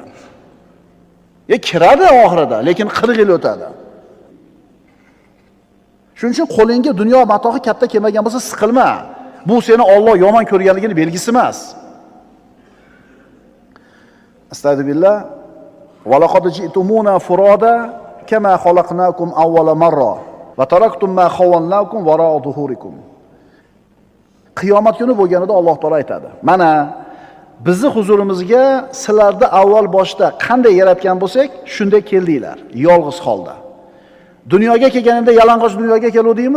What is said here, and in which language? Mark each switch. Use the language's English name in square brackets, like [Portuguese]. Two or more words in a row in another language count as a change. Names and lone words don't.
[Uzbek] Kiradi oxirida, lekin 40 yil o'tadi. Shuning uchun qo'lingga dunyo matohi katta kelmagan bo'lsa siqilma. Bu seni Alloh yomon ko'rganligini belgisi emas. Astagfirullah. [Arabic] ولقد جئتمونا فرادى كما خلقناكم أول مرة وتركتم ما خولناكم وراء ظهوركم. [Uzbek] Qiyomat kuni bo'lganida Alloh taolo aytadi: "Mana bizni huzurimizga sizlarni avval boshda qanday yaratgan bo'lsak, shunday keldinglar, yolg'iz holda. Dunyoga kelganingda yalang'och dunyoga keluvdingmi?